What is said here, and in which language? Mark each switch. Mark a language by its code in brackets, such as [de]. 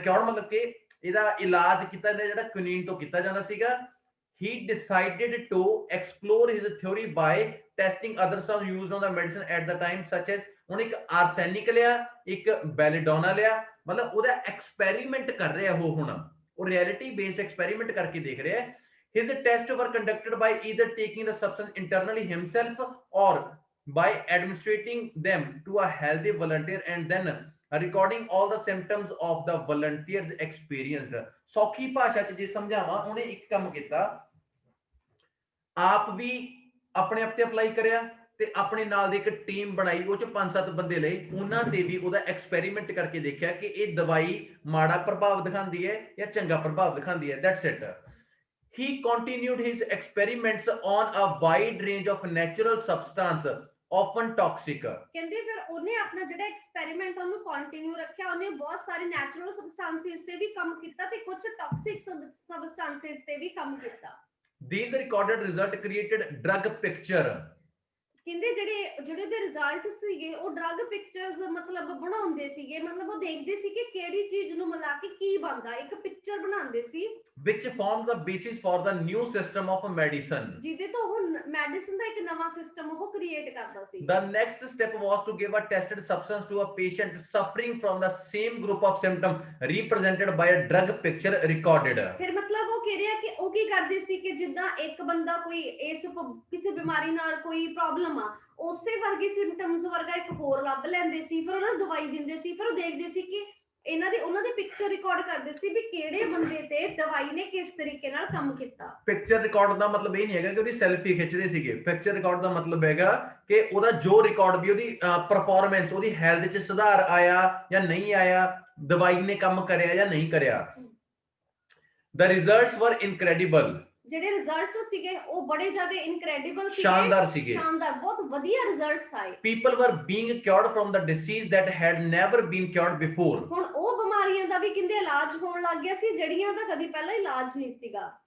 [pa] ਕਿਉਰਡ ਮਤਲਬ ਕਿ ਇਹਦਾ ਇਲਾਜ ਕੀਤਾ ਜਾਂਦਾ ਜਿਹੜਾ ਕੁਇਨੀਨ ਤੋਂ ਕੀਤਾ ਜਾਂਦਾ ਸੀਗਾ। [en] he decided to explore his theory by testing other stuff used on the medicine at the time such as, [pa] ਉਹਨੇ ਇੱਕ ਆਰਸੈਨਿਕ ਲਿਆ, ਇੱਕ ਬੈਲੀਡੋਨਾ ਲਿਆ, ਮਤਲਬ ਉਹਦਾ ਐਕਸਪੈਰੀਮੈਂਟ ਕਰ ਰਿਹਾ ਹੁਣ, ਉਹ ਰਿਐਲਿਟੀ ਬੇਸਡ ਐਕਸਪੈਰੀਮੈਂਟ ਕਰਕੇ ਦੇਖ ਰਿਹਾ। [en] His tests were conducted by either taking the substance internally himself or by administering them to a healthy volunteer and then recording all the symptoms of the volunteers experienced। [pa] ਸੌਖੀ ਭਾਸ਼ਾ ਚ ਜੇ ਸਮਝਾਵਾਂ, ਉਹਨੇ ਇੱਕ ਕੰਮ ਕੀਤਾ, ਆਪ ਵੀ ਆਪਣੇ ਆਪ ਤੇ ਅਪਲਾਈ ਕਰਿਆ ਤੇ ਆਪਣੇ ਨਾਲ ਦੀ ਇੱਕ ਟੀਮ ਬਣਾਈ, ਉਹ ਚ 5-7 ਬੰਦੇ ਲਏ, ਉਹਨਾਂ ਤੇ ਵੀ ਉਹਦਾ ਐਕਸਪੈਰੀਮੈਂਟ ਕਰਕੇ ਦੇਖਿਆ ਕਿ ਇਹ ਦਵਾਈ ਮਾੜਾ ਪ੍ਰਭਾਵ ਦਿਖਾਉਂਦੀ ਹੈ ਜਾਂ ਚੰਗਾ ਪ੍ਰਭਾਵ ਦਿਖਾਉਂਦੀ ਹੈ। [en] That's it. He continued his experiments on a wide range of natural substance often toxic। [pa] ਕਹਿੰਦੇ ਫਿਰ ਉਹਨੇ ਆਪਣਾ ਜਿਹੜਾ ਐਕਸਪੈਰੀਮੈਂਟ ਉਹਨੂੰ ਕੰਟੀਨਿਊ ਰੱਖਿਆ, ਉਹਨੇ ਬਹੁਤ ਸਾਰੇ ਨੈਚੁਰਲ ਸਬਸਟੈਂਸਸ ਤੇ ਵੀ ਕੰਮ ਕੀਤਾ ਤੇ ਕੁਝ ਟੌਕਸਿਕ ਸਬਸਟੈਂਸਸ ਤੇ ਵੀ ਕੰਮ ਕੀਤਾ। [en] These recorded result created drug picture। [pa] ਕਹਿੰਦੇ ਜਿਹੜੇ ਦੇ ਰਿਜ਼ਲਟ ਸੀਗੇ ਉਹ ਡਰਗ ਪਿਕਚਰਸ ਮਤਲਬ ਬਣਾਉਂਦੇ ਸੀਗੇ, ਮਤਲਬ ਉਹ ਦੇਖਦੇ ਸੀ ਕਿ ਕਿਹੜੀ ਚੀਜ਼ ਨੂੰ ਮਿਲਾ ਕੇ ਕੀ ਬਣਦਾ, ਇੱਕ ਪਿਕਚਰ ਬਣਾਉਂਦੇ ਸੀ [en] which formed the basis for the new system of medicine। [pa] ਜਿਹਦੇ ਤੋਂ ਉਹ ਮੈਡੀਸਿਨ ਦਾ ਇੱਕ ਨਵਾਂ ਸਿਸਟਮ ਉਹ ਕ੍ਰੀਏਟ ਕਰਦਾ ਸੀ। [en] The next step was to give a tested substance to a patient suffering from the same group of symptoms represented by a drug picture recorded। [pa] ਫਿਰ ਮਤਲਬ ਉਹ ਕਹਿ ਰਿਹਾ ਕਿ ਉਹ ਕੀ ਕਰਦੇ ਸੀ ਕਿ ਜਿੱਦਾਂ ਇੱਕ ਬੰਦਾ ਕੋਈ ਇਸ ਕਿਸੇ ਬਿਮਾਰੀ ਨਾਲ ਕੋਈ ਪ੍ਰੋਬਲਮ ਆ, ਉਸੇ ਵਰਗੇ ਸਿੰਪਟਮਸ ਵਰਗਾ ਇੱਕ ਹੋਰ ਲੱਭ ਲੈਂਦੇ ਸੀ, ਫਿਰ ਉਹਨਾਂ ਨੂੰ ਦਵਾਈ ਦਿੰਦੇ ਸੀ, ਫਿਰ ਉਹ ਦੇਖਦੇ ਸੀ ਕਿ ਉਹਨਾਂ ਦੀ ਪਿਕਚਰ ਰਿਕਾਰਡ ਕਰਦੇ ਸੀ ਵੀ ਕਿਹੜੇ ਬੰਦੇ ਤੇ ਦਵਾਈ ਨੇ ਕਿਸ ਤਰੀਕੇ ਨਾਲ ਕੰਮ ਕੀਤਾ। ਪਿਕਚਰ ਰਿਕਾਰਡ ਦਾ ਮਤਲਬ ਇਹ ਨਹੀਂ ਹੈਗਾ ਕਿ ਉਹਦੀ ਸੈਲਫੀ ਖਿੱਚਦੇ ਸੀਗੇ। ਪਿਕਚਰ ਰਿਕਾਰਡ ਦਾ ਮਤਲਬ ਹੈਗਾ ਕਿ ਉਹਦਾ ਜੋ ਰਿਕਾਰਡ ਵੀ, ਉਹਦੀ ਪਰਫਾਰਮੈਂਸ, ਉਹਦੀ ਹੈਲਥ 'ਚ ਸੁਧਾਰ ਆਇਆ ਜਾਂ ਨਹੀਂ ਆਇਆ, ਦਵਾਈ ਨੇ ਕੰਮ ਕਰਿਆ ਜਾਂ ਨਹੀਂ ਕਰਿਆ। [en] The results were incredible। [pa] ਜਿਹੜੇ ਰਿਜ਼ਲਟਸ ਸੀਗੇ ਉਹ ਬੜੇ ਜ਼ਿਆਦਾ ਇਨਕ੍ਰੈਡੀਬਲ ਸੀਗੇ, ਸ਼ਾਨਦਾਰ ਸੀਗੇ, ਸ਼ਾਨਦਾਰ, ਬਹੁਤ ਵਧੀਆ ਰਿਜ਼ਲਟਸ ਆਏ। [en] People were being cured from the disease that had never been cured before। [pa] ਹੁਣ ਉਹ ਬਿਮਾਰੀਆਂ ਦਾ ਵੀ ਕਹਿੰਦੇ ਇਲਾਜ ਹੋਣ ਲੱਗ ਗਿਆ ਸੀ ਜਿਹੜੀਆਂ ਦਾ ਕਦੀ ਪਹਿਲਾਂ ਇਲਾਜ ਨਹੀਂ ਸੀਗਾ।